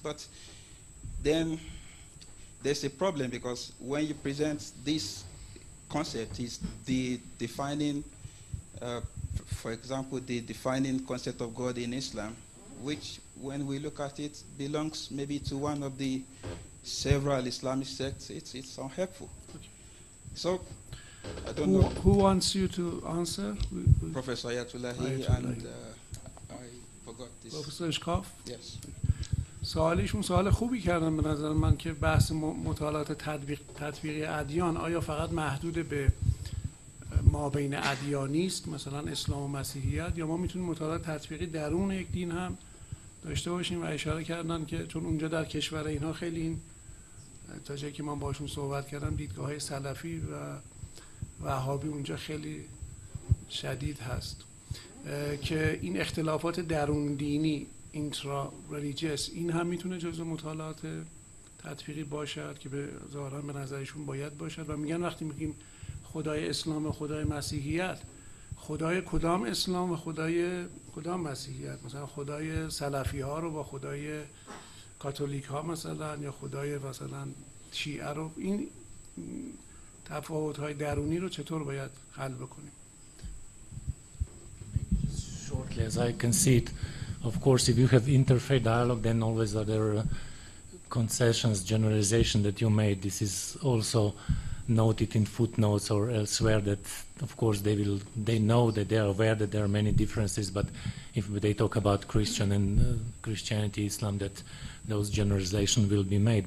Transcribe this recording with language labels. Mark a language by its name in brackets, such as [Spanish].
[English] But then there's a problem, because when you present this concept, is the defining, for example, the defining concept of God in Islam, which, when we look at it, belongs maybe to one of the several Islamic sects. It's unhelpful. Okay. So, I don't know. Who wants you to answer? Professor Ayatollahy, and I forgot this. Professor Ashkouf. Yes. [Persian] سوالشون سوال خوبی کردن به نظر من، که بحث مطالعات تطبیقی ادیان آیا فقط محدود به ما بین ادیانی است، مثلا اسلام و مسیحیت، یا ما میتونیم مطالعات تطبیقی درون یک دین هم داشته باشیم؟ و اشاره کردن که چون اونجا در کشور اینها خیلی این، تا جایی که من باشون صحبت کردم، دیدگاه‌های سلفی و وهابی اونجا خیلی شدید هست، که این اختلافات درون دینی، اینترا ریلیجیس، این هم میتونه جزو مطالعات تطبیقی باشد که به ظاهرا به نظرشون باید باشد. و میگن وقتی میگیم خدای اسلام و خدای مسیحیت، خدای کدام اسلام و خدای کدام مسیحیت؟ مثلا خدای سلفی ها رو با خدای کاتولیک ها مثلا، یا خدای مثلا شیعه رو، این تفاوت های درونی رو چطور باید حل بکنیم؟ [English] Shortly, as I can see it, of course, if you have interfaith dialogue, then always are there concessions, generalization that you made. This is also noted in footnotes or elsewhere, that of course they know that they are aware that there are many differences, but if they talk about Christian and Christianity, Islam, that those generalizations will be made.